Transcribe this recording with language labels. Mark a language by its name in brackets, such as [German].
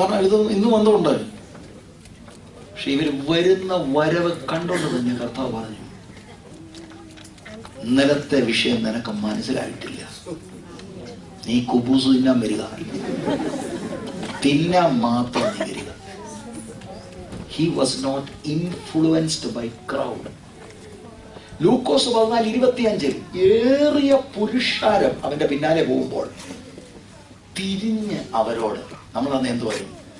[Malayalam] കാരണം ഇത് ഇന്നും വന്നുകൊണ്ട്. പക്ഷെ ഇവര് വരുന്ന വരവ് കണ്ടോണ്ട് തന്നെ കർത്താവ് പറഞ്ഞു, ഇന്നലത്തെ വിഷയം നിനക്ക് മനസ്സിലായിട്ടില്ല. നീ കുബൂസ് തിന്നാൻ വരിക, തിന്നാൻ മാത്രം നീ വരിക. [English] He was not influenced by crowd. [Malayalam] ലൂക്കോസ് 14:25 ഏറിയ പുരുഷാരം അവന്റെ പിന്നാലെ പോകുമ്പോൾ തിരിഞ്ഞ് അവരോട്, നമ്മളന്ന് എന്ത് പറയും?